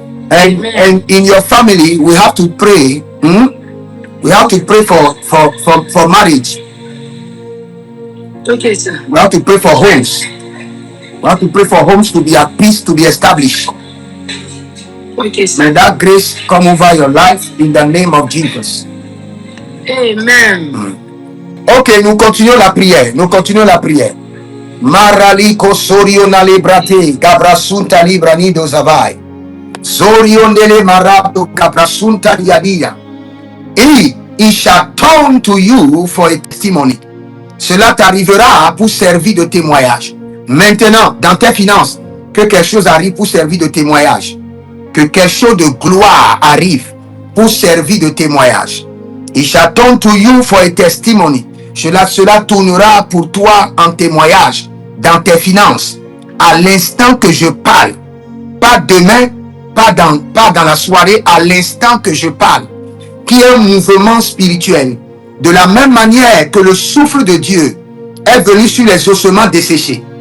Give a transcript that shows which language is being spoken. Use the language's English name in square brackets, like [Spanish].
[English] And in your family, we have to pray. We have to pray for marriage. Okay, sir. We have to pray for homes. We have to pray for homes to be at peace, to be established. Okay, sir. May that grace come over your life in the name of Jesus. Amen. [French] Ok, nous continuons la prière. Marali kosorio na librate, gabrasunta libranido zavai. Zoriondele marabdo gabrasunta diadia. [English] It shall turn to you for a testimony. [French] Cela t'arrivera pour servir de témoignage. Maintenant, dans tes finances, que quelque chose arrive pour servir de témoignage. Que quelque chose de gloire arrive pour servir de témoignage. [English] It shall turn to you for a testimony. [French] Cela tournera pour toi en témoignage dans tes finances. À l'instant que je parle, pas demain, pas dans la soirée, à l'instant que je parle, qui est un mouvement spirituel. De la même manière que le souffle de Dieu est venu sur les ossements desséchés.